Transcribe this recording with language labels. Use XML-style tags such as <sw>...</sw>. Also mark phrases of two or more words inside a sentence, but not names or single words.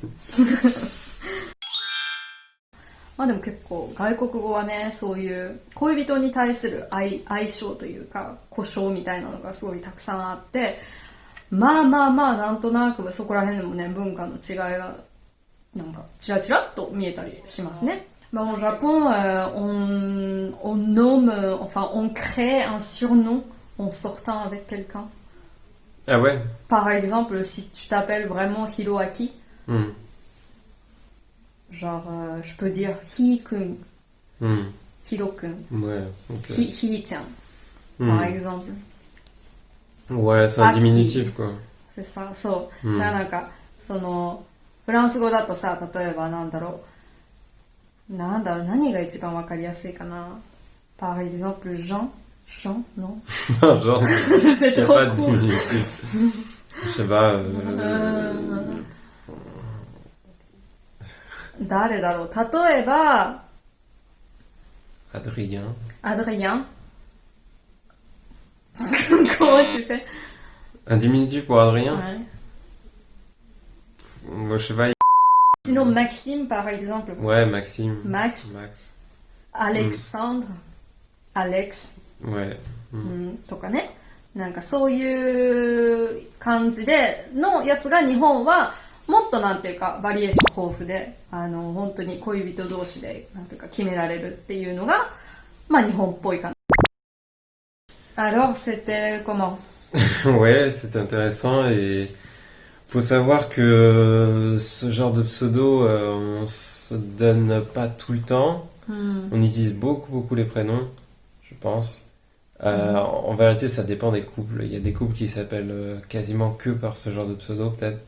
<ja>まあでも結構外国語はね、そういう恋人に対する相性というか、呼称みたいなのがすごいたくさんあって、まあなんとなくそこら辺でもね、文化の違いがなんかチラチラっと見えたりしますね。</ja> <fr>Bah, au Japon, on nomme, enfin, on crée un surnom en sortant avec quelqu'un. Ah ouais? Par exemple, si tu t'appelles vraiment Hiroaki, genre, je peux dire Hi-kun, Hiro-kun, Ouais, ok. Hi-chan, par exemple. Ouais, c'est un diminutif quoi. C'est ça,</fr> <ja>そう。だからなんか、その、フランス語だとさ、例えばなんだろう、何が一番わかりやすいかな。</ja> <fr>Par exemple, Jean, non? Genre, C'est y a trop pas de court. diminutif. Je sais pas.</fr> <ja>誰だろう、例えば、</ja> <fr>Adrien. Adrien. Comment tu fais? Un diminutif pour Adrien? Ouais. Moi, je sais pas. Sinon, Maxime, par exemple. Ouais, Maxime. Max. Alexandre. Alex. Ouais.</fr> <ja>とかね。なんかそういう感じでのやつが日本はもっとなんていうかバリエーション豊富で、本当に恋人同士でなんていうか決められるっていうのが、まあ日本っぽいかな。</ja> <fr>Alors, c'était comment? Ouais, c'est intéressant et faut savoir que ce genre de pseudo, on se donne pas tout le temps. On utilise beaucoup les prénoms, je pense. En vérité, ça dépend des couples. Il y a des couples qui s'appellent quasiment que par ce genre de pseudo, peut-être.</fr>